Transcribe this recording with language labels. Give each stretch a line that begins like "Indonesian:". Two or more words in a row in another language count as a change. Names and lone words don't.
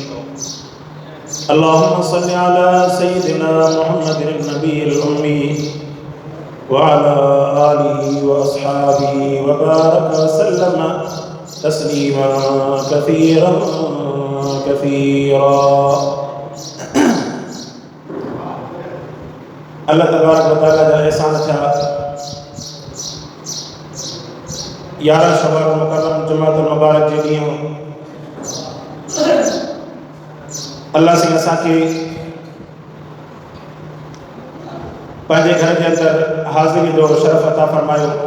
Arabic: اللهم صل على سيدنا محمد النبي الأمي وعلى آله وأصحابه وبارك وسلم تسليما كثيرا كثيرا. الله تبارك وتعالى
Sindhi: जा एहसान था 11 शवाल मुकर्रम
Arabic: جمعة المبارك
Sindhi: जे ॾींहुं अल्लाह से असांखे पंहिंजे घर जे अंदरि हाज़िरी जो शरफ़ अता फरमायो।